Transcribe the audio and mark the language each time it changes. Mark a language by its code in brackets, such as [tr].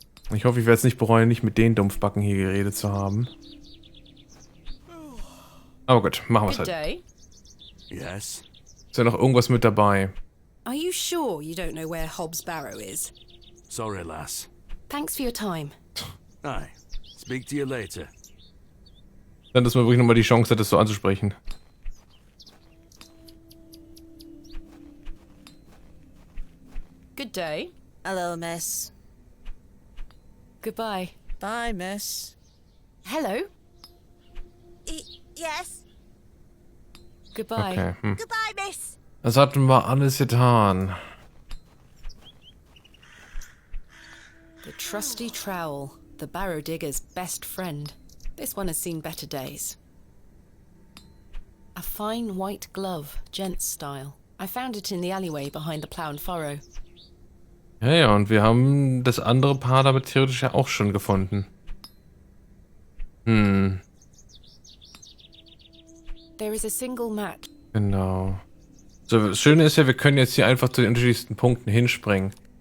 [de] Ich hoffe, ich werde es nicht bereuen, nicht mit den Dumpfbacken hier geredet zu haben. Aber gut, machen wir es [en] Good [de] halt. [en] day. Yes? [de] Ist ja noch irgendwas mit dabei? [en] Are you sure you don't know where Hobbs Barrow is? Sorry, lass. Thanks for your time. Aye. Speak to you later. [de] Dann, dass man wirklich nochmal die Chance hat, das so anzusprechen. [en] Good day. Hello, miss. Goodbye. Bye, miss. Hello. Yes. Goodbye. Okay. Goodbye, miss. [de] Das hatten wir alles getan. [en] The trusty trowel, the barrow digger's best friend. This one has seen better days. A fine white glove, gents style. I found it in the alleyway behind the plough and furrow. [de] Ja, ja, und wir haben das andere Paar damit theoretisch ja auch schon gefunden. [en] There is a single match. [de] Genau. So, das Schöne ist ja, wir können jetzt hier einfach zu den unterschiedlichsten Punkten hinspringen.